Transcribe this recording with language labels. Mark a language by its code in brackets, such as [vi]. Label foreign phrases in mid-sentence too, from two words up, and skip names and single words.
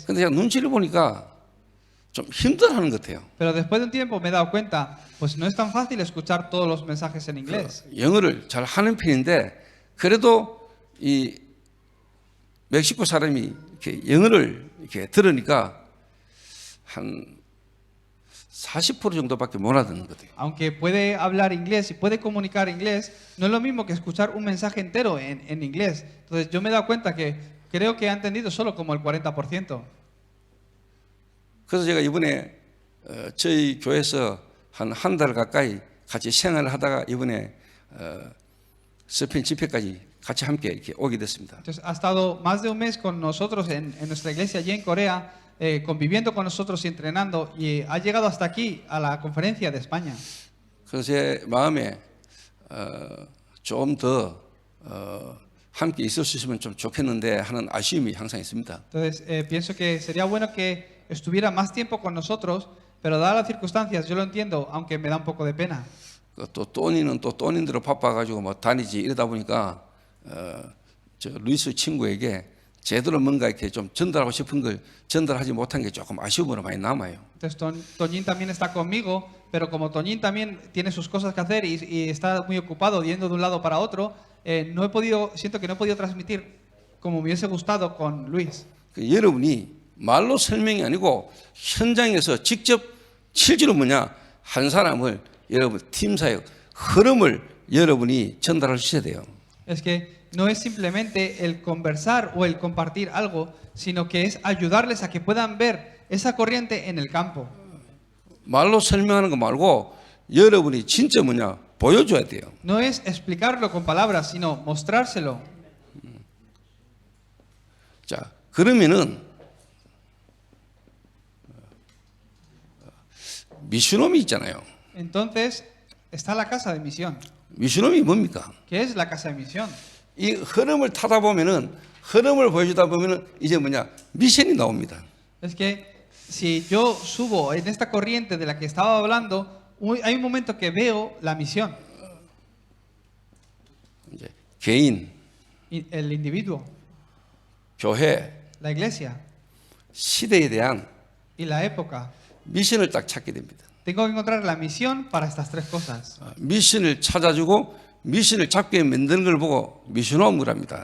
[ko] 근데 제가 눈치를 보니까 좀 힘들어하는 것 같아요. [es] Pero después de un tiempo me he dado cuenta, pues no es tan fácil escuchar todos los mensajes en inglés. [ko] 영어를 잘 하는 편인데 그래도 이 멕시코 사람이 이렇게 영어를 이렇게 들으니까 한 40% 정도밖에 못 알아듣는 것 같아요. [es] Aunque puede hablar inglés y puede comunicar inglés, no es lo mismo que escuchar un mensaje entero en inglés. Entonces yo me he dado cuenta que creo que ha entendido solo como el 40%. [ko] 그래서 제가 이번에 저희 교회에서 한 달 가까이 같이 생활을 하다가 이번에 스페인 집회까지 같이 함께 이렇게 오게 됐습니다. [es] Entonces, ha estado más de un mes con nosotros en nuestra iglesia allí en Corea, conviviendo con nosotros y entrenando, y ha llegado hasta aquí, a la conferencia de España. [ko] 그래서 제 마음에 좀 더 함께 있을 수 있으면 좀 좋겠는데 하는 아쉬움이 항상 있습니다. [es] Entonces, pienso que sería bueno que estuviera más tiempo con nosotros, pero dadas las circunstancias, yo lo entiendo, aunque me da un poco de pena. [ko] 또 또니는 또 또님대로 바빠가지고 뭐 다니지 이러다 보니까 저 루이스 친구에게 제대로 뭔가 이렇게 좀 전달하고 싶은 걸 전달하지 못한 게 조금 아쉬움으로 많이 남아요. [es] Entonces, Toñín también está conmigo, pero como Toñín también tiene sus cosas que hacer y está muy ocupado yendo de un lado para otro, siento que no he podido transmitir como me hubiese gustado con Luis. [ko] 여러분이 말로 설명이 아니고 현장에서 직접 실제로 한 사람을 여러분 팀 사역 흐름을 여러분이 전달할 수 있어야 돼요. [es] Es que no es simplemente el conversar o el compartir algo, sino que es ayudarles a que puedan ver esa corriente en el campo. [ko] 말로 설명하는 거 말고 여러분이 진짜 보여줘야 돼요. [es] No es explicarlo con palabras, sino mostrárselo. [ko] 자, 그러면은 미슈놈이 있잖아요. [es] Entonces, está la casa de misión. [ko] 미슈놈이 뭡니까? [es] ¿Qué es la casa de misión? [ko] 이 흐름을 타다 보면은 흐름을 보여주다 보면은 이제 미션이 나옵니다. [es] Es que si yo subo en esta corriente de la que estaba hablando, hay un momento que veo la misión. [ko] 이제 개인, [es] El individuo, [ko] 교회, [es] la iglesia [ko] 시대에 대한 [es] y la época. [ko] 미션을 딱 찾게 됩니다. [es] Tengo que encontrar la misión para estas tres cosas. [ko] 미션을 찾아주고 미션을 잡게 만드는 걸 보고 미션홈을 합니다.